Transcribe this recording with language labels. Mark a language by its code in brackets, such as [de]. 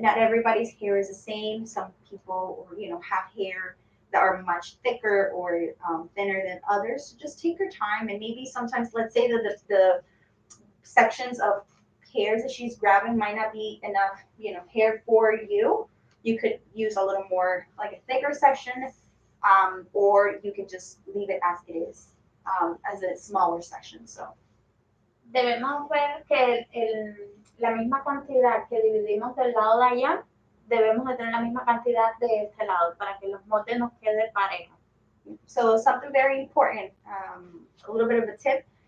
[en] Not everybody's hair is the same. Some people, you know, have hair that are much thicker or thinner than others. So just take your time and maybe sometimes, let's say that the sections of hairs that she's grabbing might not be enough, you know, hair for you. You could use a little more, like a thicker section, or you could just leave it as it is, as a smaller section. So [es] Debemos ver que la misma cantidad que dividimos del lado de allá, debemos de tener la misma cantidad de este lado para que los moldes nos quede parejo. [en] So something very important, a little bit of a tip.